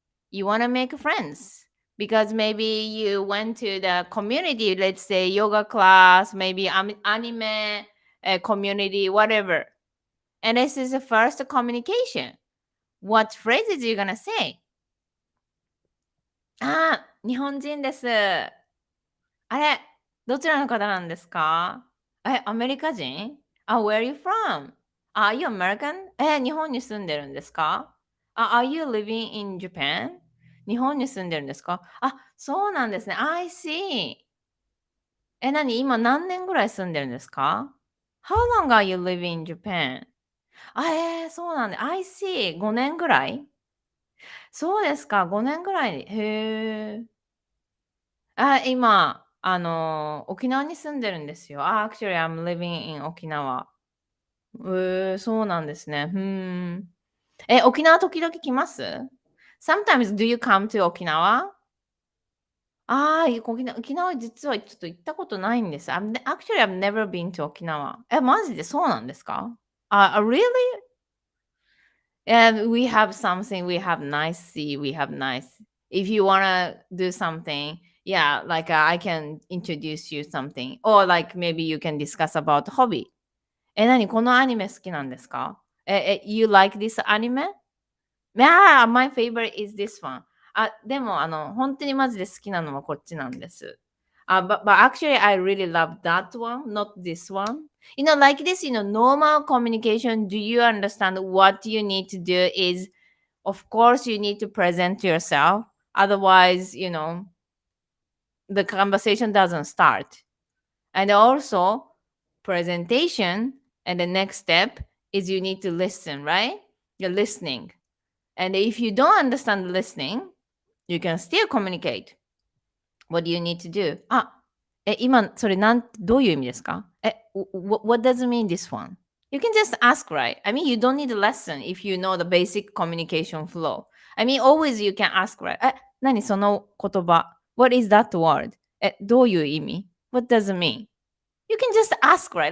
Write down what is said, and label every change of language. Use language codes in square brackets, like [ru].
[en] You want to make friends because maybe you went to the community, let's say yoga class, maybe anime community, whatever. And this is the first communication. What phrases are you gonna say? [ja] 日本人です。あれ、どちらの方なんですか？アメリカ人？ [en] where are you from? Are you American? [ja] 日本に住んでるんですか？ [en] Are you living in Japan? [ja] 日本に住んでるんですか？そうなんですね。 [en] I see. [ja] 今何年ぐらい住んでるんですか？ [en] How long are you living in Japan? [ja] そうなんで、 [en] I see. [ja] 5年ぐらい？そうですか、5年ぐらい。へえ。今、沖縄に住んでるんですよ。 [en] actually, I'm living in 沖縄。 [ja] そうなんですね。沖縄時々来ます？ [en] Sometimes do you come to 沖縄？ [ja] 沖縄実はちょっと行ったことないんです。 [en] Actually, I've never been to 沖縄。 [ja] マジでそうなんですか？ [en] Really? And we have something, we have nice sea, we have nice. If you wanna do something, yeah, like I can introduce you something, or like maybe you can discuss about hobby. [ja] 何このアニメ好きなんですか？ [en] You like this anime? Yeah, my favorite is this one. [ja] でも本当にマジで好きなのはこっちなんです。 [en] But actually, I really love that one, not this one. Like this, normal communication, do you understand what you need to do is, of course, you need to present yourself. Otherwise, the conversation doesn't start. And also, presentation, and the next step is you need to listen, right? You're listening. And if you don't understand listening, you can still communicate. What do you need to do? [ja] 今、それどういう意味ですか？ [en] what does it mean this one? You can just ask, right? I mean, you don't need a lesson if you know the basic communication flow. I mean, always you can ask, right? [ja] 何その言葉？ [en] What is that word? [ja] どういう意味？ [en] What does it mean? You can just ask, right?